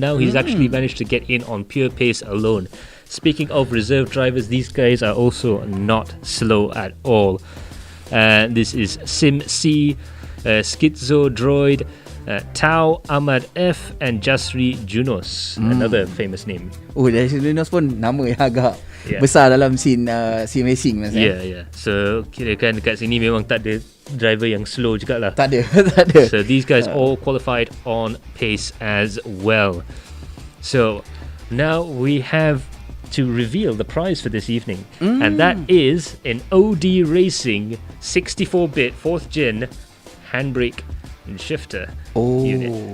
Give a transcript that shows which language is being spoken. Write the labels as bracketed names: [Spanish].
[English] Now he's actually managed to get in on pure pace alone. Speaking of reserve drivers, these guys are also not slow at all. This is Sim C, Schizo Droid, Tau Ahmad F and Jasri Junos, another famous name. [Malay] Jasri Junos pun nama yang agak besar dalam scene racing mas. [English] Yeah. [Malay] So kirakan dekat sini memang tak ada driver yang slow jugalah. Tak ada. [English] So these guys all qualified on pace as well. So now we have to reveal the prize for this evening, and that is an OD Racing 64-bit 4th gen handbrake and shifter unit.